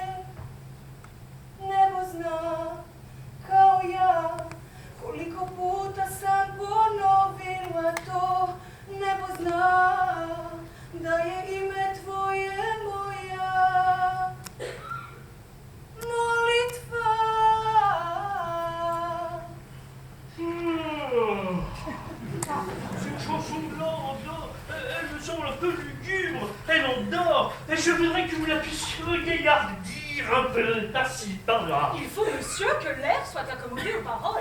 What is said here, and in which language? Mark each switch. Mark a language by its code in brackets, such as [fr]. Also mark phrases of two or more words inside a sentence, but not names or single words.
[sr] Nebo zna kao ja koliko puta sam ponovila to. Nebo zna da je ime tvoje moja molitva. [fr] Cette chanson-là, elle me semble un peu lugubre. Elle endort. Et je voudrais que vous la puissiez regaillardir un peu, par-ci, par-là. Il faut, monsieur, que l'air soit accommodé aux paroles.